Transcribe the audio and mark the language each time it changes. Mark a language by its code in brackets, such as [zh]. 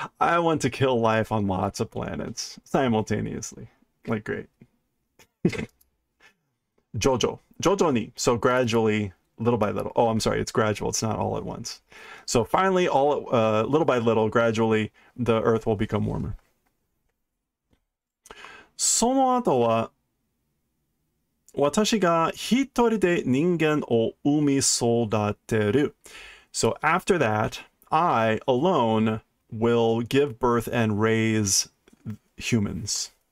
[en] I want to kill life on lots of planets simultaneously. Like, great. Jojo ni. So gradually, little by little. Oh, I'm sorry, it's gradual. It's not all at once. So finally, little by little, gradually, the earth will become warmer. [ja] その後は私が一人で人間を産み育てる. [en] So after that, I alone will give birth and raise humans.